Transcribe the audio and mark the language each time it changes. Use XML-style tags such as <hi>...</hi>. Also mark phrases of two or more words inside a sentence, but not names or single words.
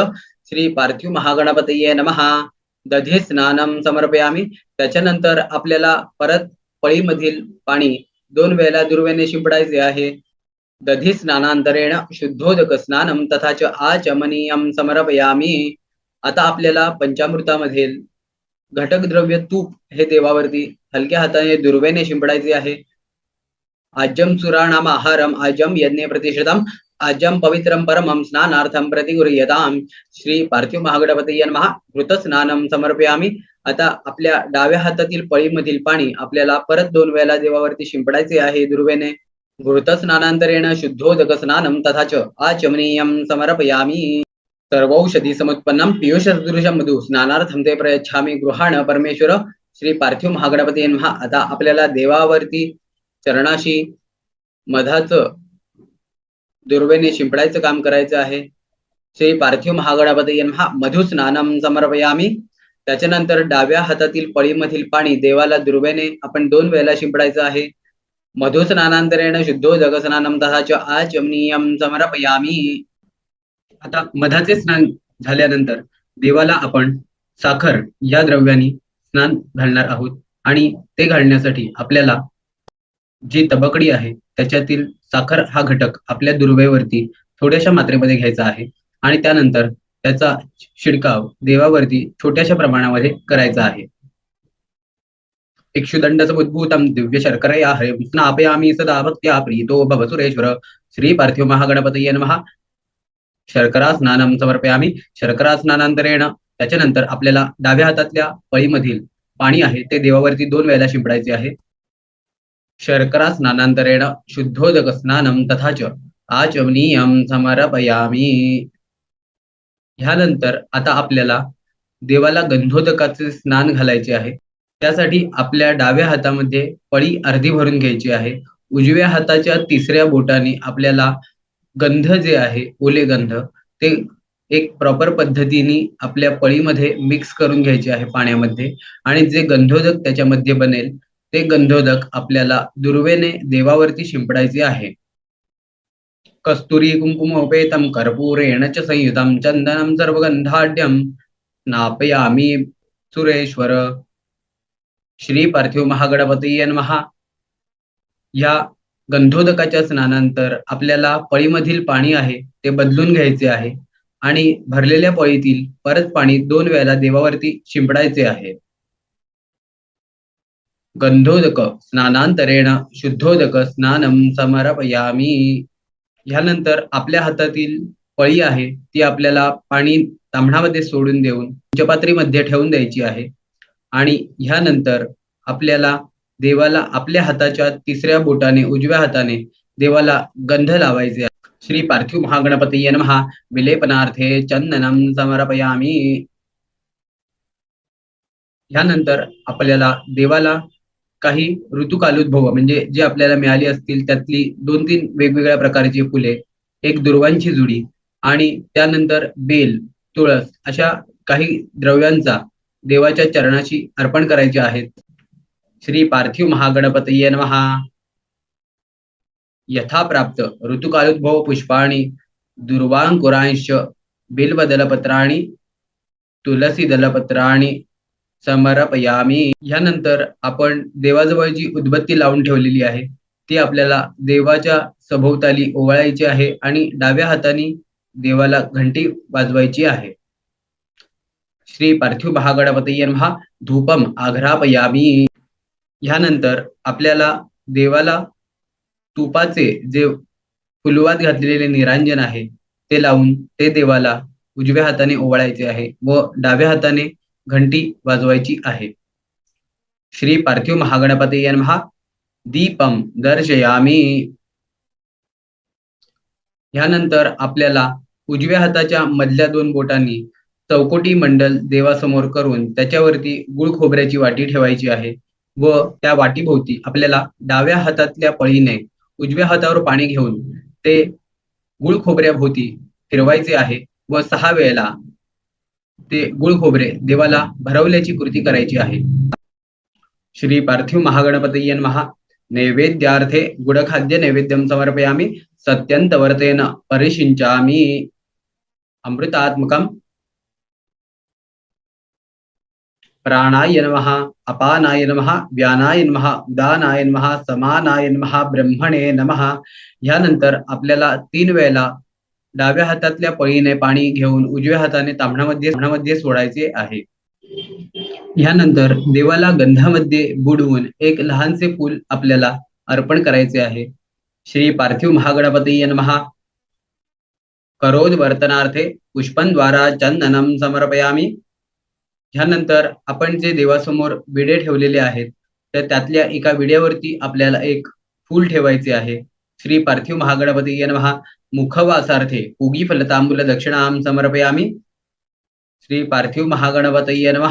<sa>श्री पार्थिव महागणपतये नमः. दधी स्नानम समर्पयामी.</sa> <mr>त्याच्यानंतर आपल्याला परत पळीमधील पाणी 2 वेळेला दुर्वेने शिंपडायचे आहे.</mr> <sa>दधी स्नानांतरेण शुद्धोदक स्नानम तथाच आचमनीयम समर्पयामी.</sa> <mr>आता आपल्याला पंचामृतामधील घटक द्रव्य तूप हे देवावरती हलक्या हाताने दुर्वेने शिंपडायचे आहे.</mr> <sa>आज्यम सुराणाम आहारम आज्यम यज्ञे प्रतिष्ठितम आज्यम पवित्रम परमम स्नानार्थम प्रतिगृह्यताम. श्री पार्थिव महागणपतये नमः घृत स्नानम समर्पयामी.</sa> <mr>आता आपल्या डाव्या हातातील पळीमधील पाणी आपल्याला परत 2 वेळेला देवावरती शिंपडायचे आहे दुर्वेने.</mr> <sa>घृत स्नानांतरेण शुद्धोदक स्नानम तथाच आचमनीयम समर्पयामी. सर्वौषधी समुत्पन्नम पीयूष सदृशम मधु स्नानार्थम ते प्रयच्छामी गृहाण परमेश्वर. श्री पार्थिव महागणपतये नमः.</sa> <mr>आता आपल्याला देवावरती चरणाशी मधाचं दुर्वेने शिंपडायचं काम करायचं आहे.</mr> <sa>श्री पार्थिव महागणपतये नमः मधु स्नानम समर्पयामी.</sa> <mr>त्याच्यानंतर डाव्या हातातील पळीमधील पाणी देवाला दुर्वेने आपण 2 वेळेला शिंपडायचं आहे.</mr> <sa>मधु स्नानांतरेण शुद्धोदक स्नानम तथाच आचमनीयम समर्पयामी.</sa> <mr>आता मधाचे स्नान झाल्यानंतर देवाला आपण साखर या द्रव्याने स्नान घालणार आहोत आणि ते घालण्यासाठी आपल्याला जी तबकडी आहे त्याच्यातील साखर हा घटक आपल्या दुर्वेवरती थोड्याशा मात्रेमध्ये घ्यायचा आहे आणि त्यानंतर त्याचा शिडकाव देवावरती छोट्याशा प्रमाणामध्ये करायचा आहे.</mr> <sa>इक्षुदंड समुद्भूतम दिव्य शर्करया हरिं स्नापयामी सदा भक्त्या प्रीतो भव सुरेश्वर. श्री पार्थिव महागणपतये नमः. शर्करा स्नानम समर्पयामी. शर्करा स्नानांतरेण</sa> <mr>त्याच्यानंतर आपल्याला डाव्या हातातल्या पळीमधील पाणी आहे ते देवावरती 2 वेळेला शिंपडायचे आहे.</mr> <sa>शर्करा स्नानांतरेण शुद्धोदक स्नानम तथाच आचमनीयम समर्पयामी.</sa> <mr>ह्यानंतर आता आपल्याला देवाला गंधोदकाचे स्नान घालायचे आहे. त्यासाठी आपल्या डाव्या हातामध्ये पळी अर्धी भरून घ्यायची आहे. उजव्या हाताच्या 3ऱ्या बोटाने आपल्याला गंध जे आहे ओले गंध ते एक प्रॉपर पद्धतीने आपल्या पळीमध्ये मिक्स करून घ्यायचे आहे पाण्यामध्ये आणि जे गंधोदक त्याच्यामध्ये बनेल ते गंधोदक आपल्याला दुर्वेने देवावरती शिंपडायचे आहे.</mr> <sa>कस्तुरी कुंकुमोपेतम कर्पूरेण च संयुतम चंदनम सर्वगंधाढ्यम स्नापयामी सुरेश्वर. श्री पार्थिव महागणपतये नमः.</sa> <mr>या गंधोदकाच्या स्नानानंतर आपल्याला पळीमधील पाणी आहे ते बदलून घ्यायचे आहे आणि भरलेल्या पळीतील परत पाणी 2 वेळेला देवावरती शिंपडायचे आहे.</mr> <sa>गंधोदक स्नानांतरेण शुद्धोदक स्नानम समर्पयामी.</sa> <mr>ह्यानंतर आपल्या हातातील पळी आहे ती आपल्याला पाणी तांबणामध्ये सोडून देऊन पंचपात्रीमध्ये ठेवून द्यायची आहे आणि ह्यानंतर आपल्याला देवाला आपल्या हाताच्या 3ऱ्या बोटाने उजव्या हाताने देवाला गंध लावायचे आहे.</mr> <sa>श्री पार्थिव महागणपतये नमः विलेपनार्थे चंदनम समर्पयामी.</sa> <mr>ह्यानंतर आपल्याला देवाला काही ऋतुकालोद्भव म्हणजे जे आपल्याला मिळाली असतील त्यातली 2-3 वेगवेगळ्या प्रकारची फुले, एक दुर्वांची जुडी आणि त्यानंतर बेल, तुळस अशा काही द्रव्यांचा देवाच्या चरणाशी अर्पण करायचे आहेत.</mr> <sa>श्री पार्थिव महागणपतये नमः. यथा प्राप्त ऋतुकालोद्भव पुष्पाणि दुर्वांकुरांश बिल्वदलपत्राणि तुलसी दलपत्राणि समर्पयामी.</sa> <mr>यानंतर आपण देवाजवळ जी उदबत्ती लावून ठेवलेली आहे ती आपल्याला देवाच्या सभोवताली ओवाळायची आहे आणि डाव्या हाताने देवाला घंटी वाजवायची आहे.</mr> <sa>श्री पार्थिव महागणपतये नमः धूपम आघ्रापयामी.</sa> <mr>ह्यानंतर आपल्याला देवाला तुपाचे जे फुलवात घातलेले निरांजन आहे ते लावून ते देवाला उजव्या हाताने ओवाळायचे आहे व डाव्या हाताने घंटी वाजवायची आहे.</mr> <sa>श्री पार्थिव महागणपतये नमः दीपम दर्शयामी.</sa> <mr>ह्यानंतर आपल्याला उजव्या हाताच्या मधल्या 2 बोटांनी चौकोटी मंडल देवासमोर करून त्याच्यावरती गुळ खोबऱ्याची वाटी ठेवायची आहे व त्या वाटीभोवती आपल्याला डाव्या हातातल्या पळीने उजव्या हातावर पाणी घेऊन ते गुळ खोबऱ्याभोवती फिरवायचे आहे व 6 वेळेला ते गुळ खोबरे देवाला भरवल्याची कृती करायची आहे.</mr> <sa>श्री पार्थिव महागणपतये नमः नैवेद्यार्थे गुडखाद्य नैवेद्यम समर्पयामी सत्यंतवर्तेन परिशिंचामी. अमृतात्मकम प्राणाय नमः अपानाय नमः व्यानाय नमः उदानाय नमः समानाय नमः ब्रह्मणे नमः.</sa> <mr>ह्यानंतर आपल्याला 3 वेळेला डाव्या हातातल्या पळीने पाणी घेऊन उजव्या हाताने ताम्हणामध्ये सोडायचे आहे. ह्यानंतर देवाला गंधामध्ये बुडवून एक लहानसे फूल आपल्याला अर्पण करायचे आहे.</mr> <sa>श्री पार्थिव महागणपतये नमः करोद वर्तनार्थे पुष्पंद्वारा चंदनम समर्पयामी.</sa> <mr>ह्यानंतर आपण जे देवासमोर विडे ठेवलेले आहेत तर त्यातल्या एका विड्यावरती आपल्याला एक फूल ठेवायचे आहे.</mr> <sa>श्री पार्थिव महागणपतये नमः मुखवासार्थे उगी फलतांबूल दक्षिणाम समर्पयामी. श्री पार्थिव महागणपतये नमः.</sa>